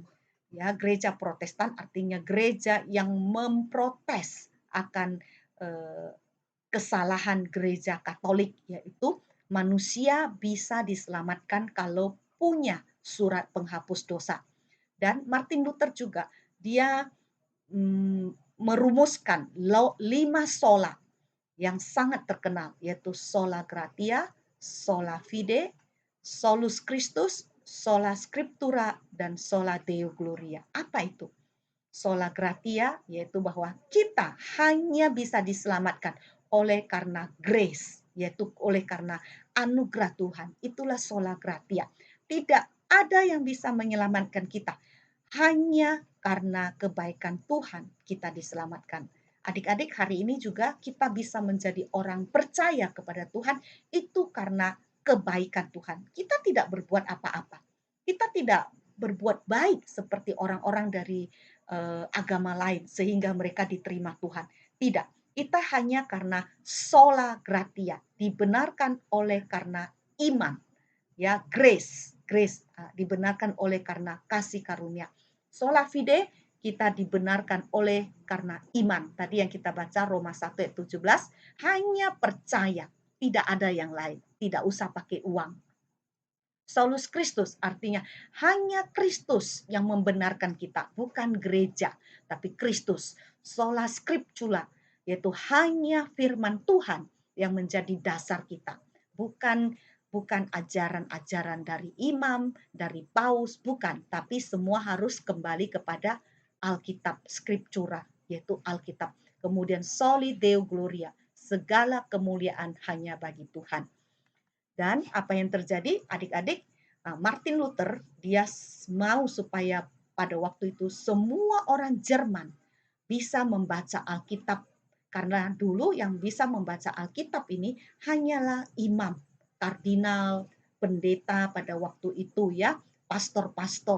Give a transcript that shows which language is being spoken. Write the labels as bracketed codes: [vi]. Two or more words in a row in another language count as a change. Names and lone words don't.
[id] Ya, gereja Protestan artinya gereja yang memprotes akan kesalahan gereja Katolik, yaitu manusia bisa diselamatkan kalau punya surat penghapus dosa. Dan Martin Luther juga dia merumuskan 5 sola yang sangat terkenal, yaitu [la] sola gratia, sola fide, solus Christus, sola scriptura, [id] dan [la] sola Deo gloria. [id] Apa itu? [la] Sola gratia, [id] yaitu bahwa kita hanya bisa diselamatkan oleh karena grace, yaitu oleh karena anugerah Tuhan. Itulah [la] sola gratia. [id] Tidak ada yang bisa menyelamatkan kita. Hanya karena kebaikan Tuhan kita diselamatkan. Adik-adik, hari ini juga kita bisa menjadi orang percaya kepada Tuhan itu karena kebaikan Tuhan. Kita tidak berbuat apa-apa. Kita tidak berbuat baik seperti orang-orang dari agama lain sehingga mereka diterima Tuhan. Tidak, kita hanya karena [la] sola gratia, [id] dibenarkan oleh karena iman. Ya, grace dibenarkan oleh karena kasih karunia. [la] Sola fide [id] kita dibenarkan oleh karena iman. Tadi yang kita baca Roma 1 ayat 17, hanya percaya, tidak ada yang lain, tidak usah pakai uang. [la] Solus Christus [id] artinya hanya Kristus yang membenarkan kita, bukan gereja, tapi Kristus. [la] Sola Scriptura, [id] yaitu hanya firman Tuhan yang menjadi dasar kita, bukan ajaran-ajaran dari imam, dari paus, bukan, tapi semua harus kembali kepada Alkitab, Scriptura, yaitu Alkitab. Kemudian [la] soli Deo gloria, [id] segala kemuliaan hanya bagi Tuhan. Dan apa yang terjadi, adik-adik, Martin Luther dia mau supaya pada waktu itu semua orang Jerman bisa membaca Alkitab, karena dulu yang bisa membaca Alkitab ini hanyalah imam, kardinal, pendeta pada waktu itu ya, pastor-pastor.